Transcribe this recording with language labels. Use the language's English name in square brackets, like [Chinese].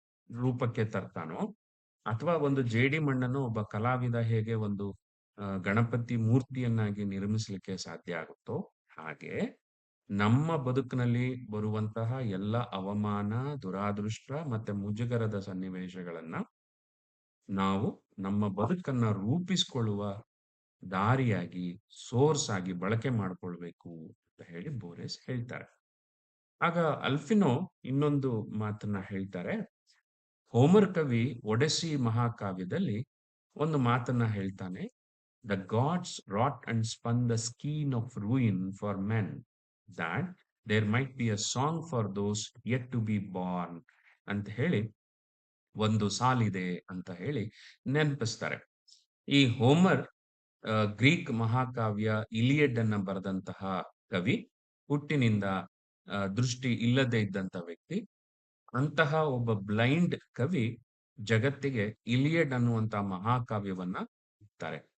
[Kannada] ರೂಪಕ್ಕೆ ತರ್ತಾನೋ, ಅಥವಾ ಒಂದು ಜೇಡಿ ಮಣ್ಣನ್ನು ಒಬ್ಬ ಕಲಾವಿದ ಹೇಗೆ ಒಂದು ಗಣಪತಿ ಮೂರ್ತಿಯನ್ನಾಗಿ ನಿರ್ಮಿಸಲಿಕ್ಕೆ ಸಾಧ್ಯ ಆಗುತ್ತೋ, ಹಾಗೆ ನಮ್ಮ ಬದುಕಿನಲ್ಲಿ ಬರುವಂತಹ ಎಲ್ಲ ಅವಮಾನ, ದುರಾದೃಷ್ಟ ಮತ್ತೆ ಮುಜುಗರದ ಸನ್ನಿವೇಶಗಳನ್ನ ನಾವು ನಮ್ಮ ಬದುಕನ್ನ ರೂಪಿಸಿಕೊಳ್ಳುವ ದಾರಿಯಾಗಿ, ಸೋರ್ಸ್ ಆಗಿ ಬಳಕೆ ಮಾಡ್ಕೊಳ್ಬೇಕು ಅಂತ ಹೇಳಿ ಬೋರೆಸ್ ಹೇಳ್ತಾರೆ. ಆಗ ಅಲ್ಫಿನೋ ಇನ್ನೊಂದು ಮಾತನ್ನ ಹೇಳ್ತಾರೆ. ಹೋಮರ್ ಕವಿ ಒಡೆಸ್ಸಿ ಮಹಾಕಾವ್ಯದಲ್ಲಿ ಒಂದು ಮಾತನ್ನ ಹೇಳ್ತಾನೆ. [English] The gods wrought and spun the skein of ruin for men, that there might be a song for those yet to be born [Kannada] ಅಂತ ಹೇಳಿ ಒಂದು ಸಾಲಿದೆ ಅಂತ ಹೇಳಿ ನೆನಪಿಸ್ತಾರೆ. ಈ ಹೋಮರ್ ಗ್ರೀಕ್ ಮಹಾಕಾವ್ಯ ಇಲಿಯಡ್ ಅನ್ನ ಬರೆದಂತಹ ಕವಿ, ಹುಟ್ಟಿನಿಂದ ದೃಷ್ಟಿ ಇಲ್ಲದೆ ಇದ್ದಂತ ವ್ಯಕ್ತಿ. ಅಂತಹ ಒಬ್ಬ ಬ್ಲೈಂಡ್ ಕವಿ ಜಗತ್ತಿಗೆ ಇಲಿಯಡ್ ಅನ್ನುವಂತ ಮಹಾಕಾವ್ಯವನ್ನ ಇರ್ತಾರೆ.